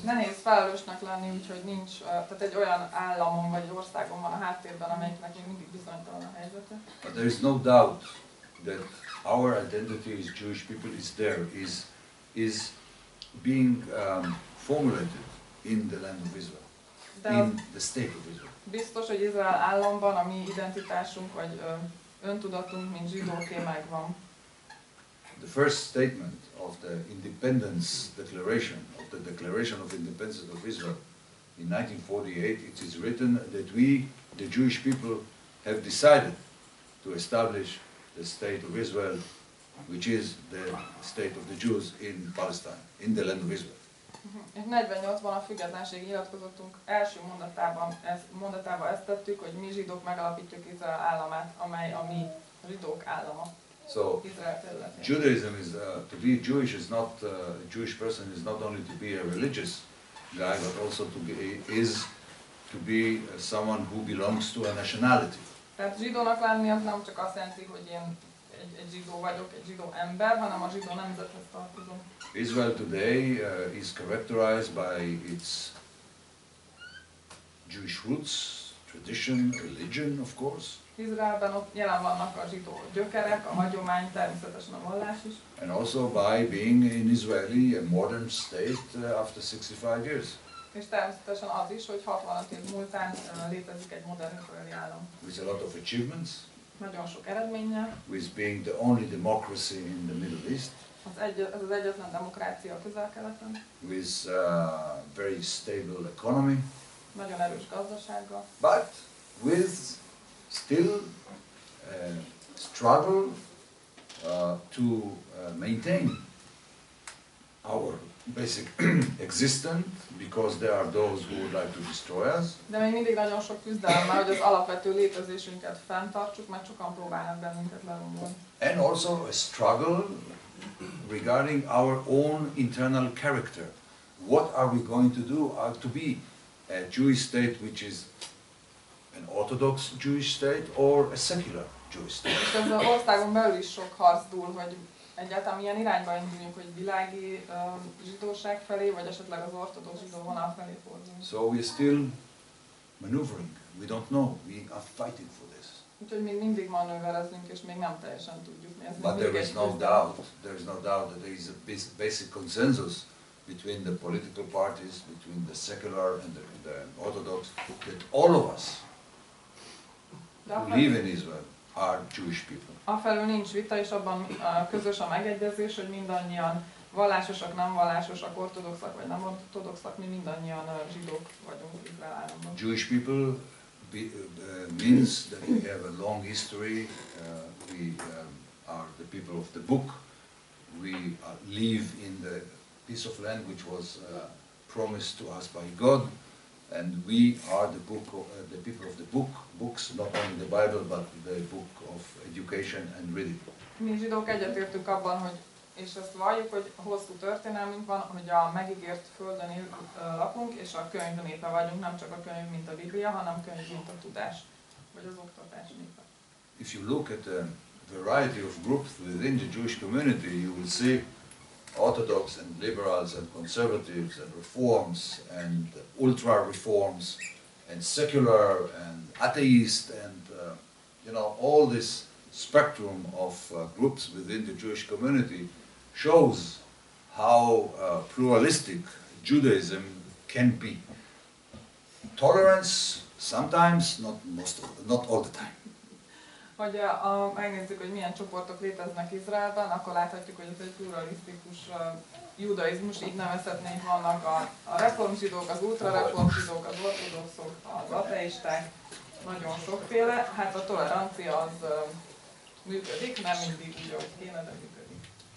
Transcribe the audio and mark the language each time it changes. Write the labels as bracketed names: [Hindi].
[Hungarian] Nehéz felelősnek lenni, úgyhogy nincs, tehát egy olyan államon vagy országon van a háttérben, amelyiknek még mindig bizonytalan a helyzete. [English] But there is no doubt that our identity as Jewish people is there, is being formulated in the land of Israel, in the state of Israel. [Hungarian] Biztos, hogy Izrael államban a mi identitásunk vagy öntudatunk, mint zsidóké megvan. [English] The first statement of the independence declaration, of the Declaration of Independence of Israel in 1948, it is written that we, the Jewish people, have decided to establish the state of Israel, which is the state of the Jews in Palestine, in the land of Israel. [Hungarian] És 48-ban a függetlenségi nyilatkozatunk első mondatában ezt tettük, hogy mi zsidók megalapítjuk Izrael államát, amely a mi zsidók állama. [English] So, [Hungarian] Izrael területén. [English] Judaism is, to be Jewish is not, a Jewish person is not only to be a religious guy, but also to be someone who belongs to a nationality. [Hungarian] Tehát zsidónak lenni az nem csak azt jelenti, hogy én egy zsidó vagyok, egy zsidó ember, hanem a zsidó nemzethez tartozom. [English] Israel today is characterized by its Jewish roots, tradition, religion, of course. [Hungarian] Izraelben ott jelen vannak a zsidó gyökerek, a hagyomány, természetesen a vallás is. [English] And also by being in Israeli, a modern state after 65 years. [Hungarian] És természetesen az is, hogy 65 év múltán létezik egy modern izraeli állam. [English] With a lot of achievements. [Hungarian] Nagyon sok eredménnyel. [English] With being the only democracy in the Middle East. [Hungarian] Ez az egyetlen demokrácia a Közel-Keleten. [English] With very stable economy. [Hungarian] Nagyon erős gazdasággal. [English] But with still struggle to maintain our basic existence, because there are those who would like to destroy us. [Hungarian] De még mindig nagyon sok küzdelem, hogy az alapvető létezésünket fenntartsuk, mert sokan próbálnak bennünket lerombolni. [English] And also a struggle regarding our own internal character. What are we going to do to be a Jewish state which is an Orthodox Jewish state or a secular Jewish state? [Hungarian] És ez az országon belül is sok harc dúl, hogy egyáltalán milyen irányba induljunk, hogy világi zsidóság felé, vagy esetleg az ortodox zsidó vonal felé forduljunk. [English] So we are still maneuvering. We don't know. We are fighting for this. [Hungarian] Úgyhogy még mindig manőverezünk, és még nem teljesen tudjuk mi ez. [English] But there is no doubt. There is no doubt that there is a basic consensus between the political parties, between the secular and the Orthodox, that all of us who live in Israel are Jewish people. [Hungarian] Afelől nincs vita, és abban közös a megegyezés, hogy mindannyian vallásosak, nem vallásosak, ortodoxak vagy nem ortodoxak, mi mindannyian zsidók vagyunk Izrael államban. [English] Jewish people means that we have a long history. We are the people of the book. We live in the piece of land which was promised to us by God, and we are the people of the book. Books, not only the Bible, but the book of education and reading. [Hungarian] Mi zsidók egyetértünk abban, hogy és ezt valljuk, hogy hosszú történelmünk van, hogy a megígért földön lakunk, és a könyv népe vagyunk, nem csak a könyv, mint a Biblia, hanem könyv, mint a tudás, vagy az oktatás népe. [English] If you look at the variety of groups within the Jewish community, you will see Orthodox and liberals and conservatives and reforms and ultra reforms and secular and atheist and you know, all this spectrum of groups within the Jewish community shows how pluralistic Judaism can be. Tolerance sometimes, not all the time. [Hungarian] Hogy megnézzük, hogy milyen csoportok léteznek Izraelben, akkor láthatjuk, hogy ez egy pluralisztikus judaizmus, így nevezhetnénk, vannak a reformzsidók, az ultrareformzsidók, az ortodoxok, az ateisták, nagyon sokféle. Hát a tolerancia az működik, nem mindig úgy, ahogy kéne, de működik.